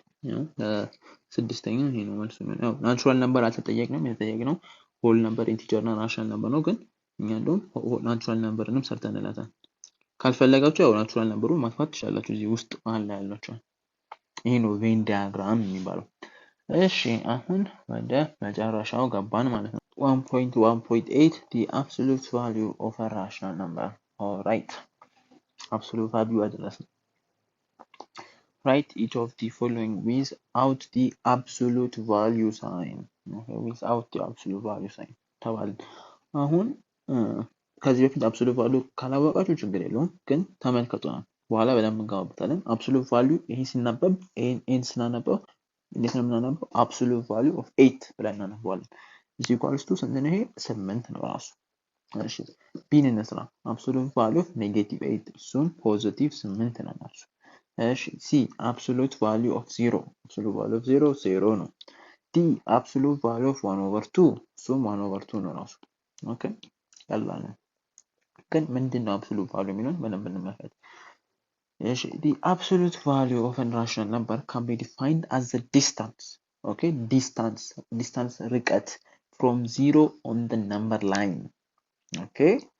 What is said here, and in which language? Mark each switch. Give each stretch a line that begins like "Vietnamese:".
Amharic: ያው ስድስተኛው ይሄ ነው መልሱ። ያው ናቹራል ነምበር አልተጠየቅንም፣ የተጠየቅነው ሆል ነምበር፣ ኢንቲጀር እና ራሽናል ነምበር ነው። ግን እኛ እንደውም ናቹራል ነምበርንም ሰርተንላታል። ካልፈለጋችሁ ያው ናቹራል ነምበሩን ማጥፋት ትችላላችሁ እዚህ ውስጥ መሀል ላይ ያላችሁ። ይሄ ነው ቬን ዲያግራም የሚባለው። እሺ አሁን ወደ መጨረሻው ገባን ማለት ነው። 1.1.8
English: the absolute value of a rational number. All right, absolute value address. Write each of the following without the absolute value sign. Okay, without the absolute value sign
Amharic: ተባለ። አሁን ከዚህ በፊት absolute value ካላወቃችሁ ችግር የለውም፣ ግን ተመልከቱና በኋላ በደንብ እንገባበታለን። absolute value ይሄ ሲነበብ ኤን ስናነበው እንዴት ነው የምናነበው? absolute value of 8 ብለን እናነበዋለን። is equals to ስንት ነው? ይሄ 8 ነው ራሱ። እሺ ቢን እንስራ። absolute value of -8 እሱን ፖዚቲቭ 8 ነው ማለት ነው። እሺ ሲ absolute value of 0 absolute value of 0 0 ነው። ዲ absolute value of 1 over 2 እሱም 1 over 2 ነው ራሱ። ኦኬ ቀላል ነው። ግን ምንድነው absolute value የሚለውን በደንብ እንመልከት። እሺ
English: the absolute value of a rational number can be defined as the distance okay distance ርቀት from 0 on the number line
Amharic: okay